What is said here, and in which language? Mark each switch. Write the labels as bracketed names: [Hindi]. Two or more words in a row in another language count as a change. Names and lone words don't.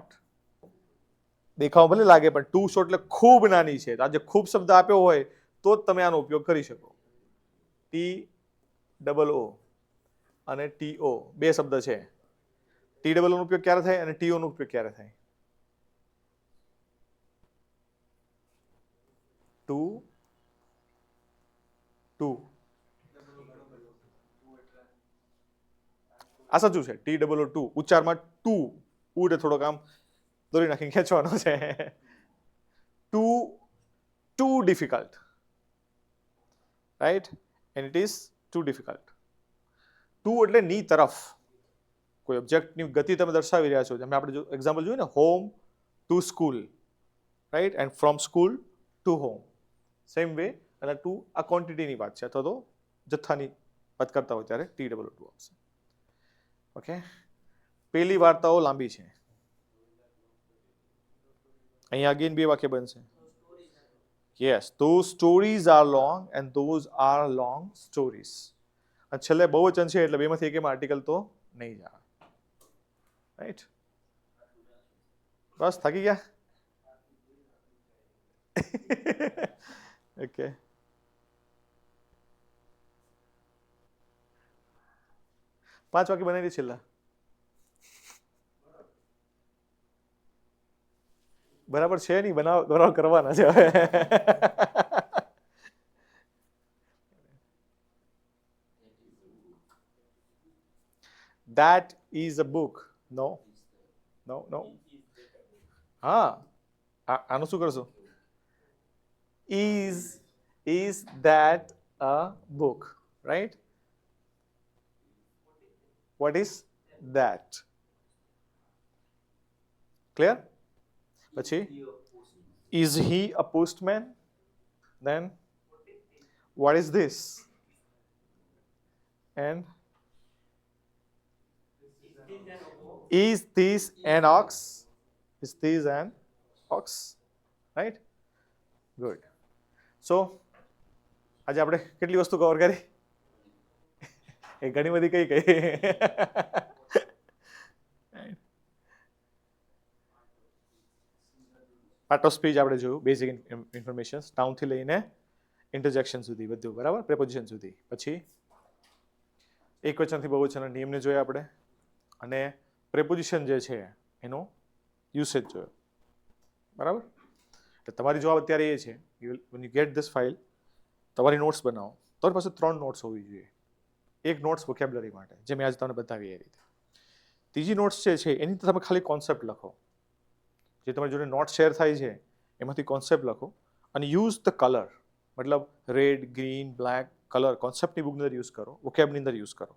[Gujarati] દેખાવ ભલે લાગે પણ [English] too short [Gujarati] એટલે ખૂબ નાની છે. તો આજે ખૂબ શબ્દ આપ્યો હોય તો જ તમે આનો ઉપયોગ કરી શકો. TOO અને TO બે શબ્દ છે. TOO નો ઉપયોગ ક્યારે થાય અને TO નો ઉપયોગ ક્યારે થાય? ટુ આ સાચું છે. TOO ઉચ્ચારમાં ટુ ઉડ થોડોક આમ દોરી નાખીને ખેંચવાનો છે. [English] too difficult, right? And it is too difficult. [Gujarati] ટુ એટલે ની તરફ કોઈ ઓબ્જેક્ટની ગતિ તમે દર્શાવી રહ્યા છો. જેમ આપણે જો એક્ઝામ્પલ જોયું ને, [English] home to school, right, and from school to home. same way [Gujarati] અને ટુ આ ક્વોન્ટિટીની વાત છે અથવા તો જથ્થાની વાત કરતા હોય ત્યારે TOO આવશે. ઓકે, પેલી વાર્તાઓ લાંબી છે. અહીંયા અગેન બે વાક્ય બનશે. [English] Yes, those stories are long and those are long stories. [Gujarati] અને છેલ્લે બહુવચન છે એટલે બેમાંથી એકમાં આર્ટિકલ તો નહીં જ આવે. રાઈટ? બસ થાકી ગયા? ઓકે. પાંચ વાક્ય બનાવી દે છેલ્લા. બરાબર છે નહીં, બનાવ કરવાના છે હવે. [English] That is a book. No. [Gujarati] હા, આનું શું કરશો? [English] Is that a book? Right? What is that? Clear? પછી is he a postman? Then what is this? And is this an ox? Is this an ox? Right? Good. So [Gujarati] આજે આપણે કેટલી વસ્તુ કવર કરી? એ ઘણી બધી કઈ [English] part of speech [Gujarati] આપણે જોયું, [English] basic information [Gujarati] નાઉનથી લઈને ઇન્ટરજેક્શન સુધી બધું, બરાબર, પ્રેપોઝિશન સુધી. પછી એકવચનથી બહુવચનના નિયમને જોયા આપણે અને પ્રેપોઝિશન જે છે એનો યુસેજ જોયો, બરાબર. એટલે તમારી જવાબ અત્યારે એ છે, [English] when you get this file, [Gujarati] તમારી નોટ્સ બનાવો. તમારી પાસે 3 નોટ્સ હોવી જોઈએ. એક નોટ્સ વોકેબ્યુલરી માટે, જે મેં આજે તમને બતાવી એ રીતે. ત્રીજી નોટ્સ જે છે એની તમે ખાલી કોન્સેપ્ટ લખો. જે તમારી જોડે નોટ શેર થાય છે એમાંથી કોન્સેપ્ટ લખો અને [English] use the colour, [Gujarati] મતલબ [English] red, green, black colour [Gujarati] કોન્સેપ્ટની બુકની અંદર યુઝ કરો, વોકેબની અંદર યુઝ કરો.